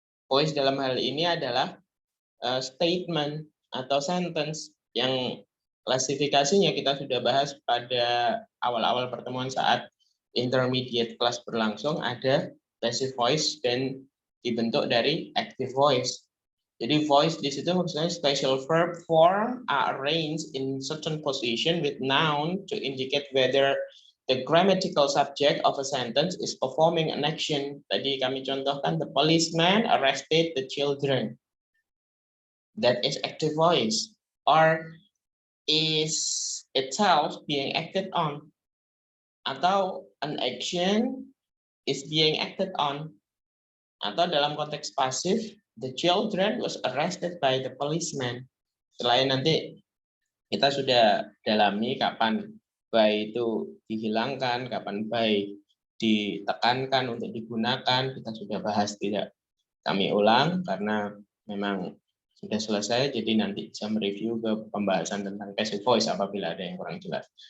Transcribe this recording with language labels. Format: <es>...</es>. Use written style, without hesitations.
<id>Voice dalam hal ini adalah statement atau sentence yang klasifikasinya kita sudah bahas pada awal-awal pertemuan saat intermediate class berlangsung. Ada passive voice dan dibentuk dari active voice. Jadi voice di situ maksudnya</id> <en>special verb form are arranged in certain position with noun to indicate whether the grammatical subject of a sentence is performing an action.</en> <id>Tadi kami contohkan,</id> <en>the policeman arrested the children. That is active voice. Or is itself being acted on. Atau an action is being acted on.</en> <id>Atau dalam konteks pasif,</id> <en>the children was arrested by the policeman.</en> <id>Selain nanti kita sudah dalami kapan by itu dihilangkan, kapan by ditekankan untuk digunakan, kita sudah bahas, tidak kami ulang karena memang sudah selesai, jadi nanti bisa mereview ke pembahasan tentang passive voice apabila ada yang kurang jelas.</id>